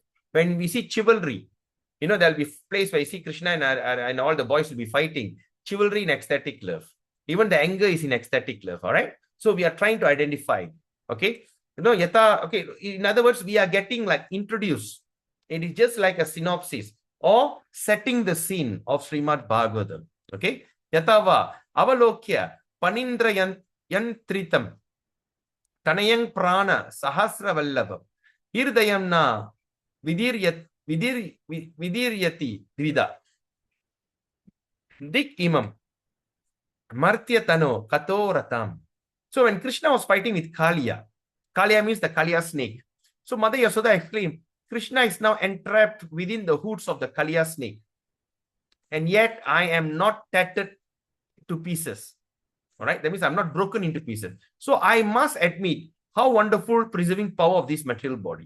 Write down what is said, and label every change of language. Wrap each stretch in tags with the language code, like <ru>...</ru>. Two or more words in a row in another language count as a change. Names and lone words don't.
<en>When we see chivalry, there'll be place where you see Krishna and all the boys will be fighting. Chivalry in ecstatic love. Even the anger is in ecstatic love. All right. So we are trying to identify. Okay. Okay. In other words, we are getting like introduced. It is just like a synopsis or setting the scene of Srimad Bhagavatam. Okay.</en> <sa>Yatava avalokya panindra yantritam tanayang prana sahasra vallabam hirdayam na vidiryati dvida dik imam martyatano katoratam.</sa> <en>So when Krishna was fighting with Kaliya means the Kaliya snake. So Mother Yasoda exclaimed, Krishna is now entrapped within the hoods of the Kaliya snake, and yet I am not tattered to pieces. All right, that means I'm not broken into pieces. So I must admit how wonderful preserving power of this material body.</en>